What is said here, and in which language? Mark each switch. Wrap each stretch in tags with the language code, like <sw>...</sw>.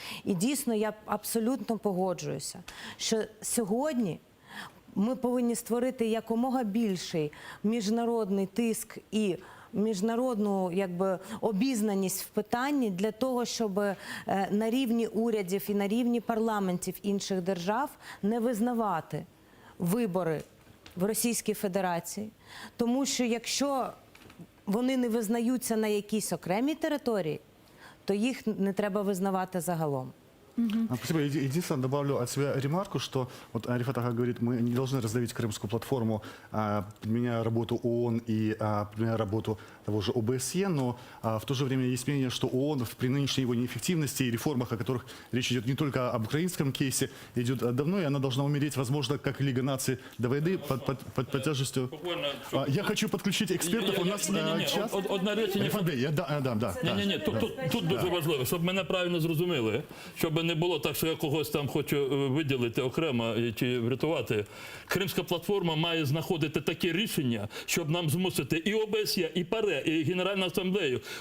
<uk>І дійсно я абсолютно погоджуюся, що сьогодні ми повинні створити якомога більший міжнародний тиск і міжнародну обізнаність в питанні для того, щоб на рівні урядів і на рівні парламентів інших держав не визнавати вибори в Російській Федерації. Тому що якщо вони не визнаються на якійсь окремій території, то їх не треба визнавати загалом.</uk> <ru>Спасибо. Единственное, добавлю от себя ремарку, что вот Рифат Ага говорит, мы не должны раздавить Крымскую платформу, подменяя работу ООН и подменяя работу того же ОБСЕ, но в то же время есть мнение, что ООН при нынешней его неэффективности и реформах, о которых речь идет не только об украинском кейсе, идет давно, и она должна умереть, возможно, как Лига наций до войны под тяжестью. Я хочу подключить экспертов, у нас час.</ru> <uk>Одна речення. Ні, тут дуже важливо, щоб мене правильно зрозуміли, щоб не було так, що я когось там хочу виділити окремо чи врятувати. Кримська платформа має знаходити такі рішення, щоб нам змусити і ОБСЄ, і ПАРЕ, і Генеральну асамблею.</uk>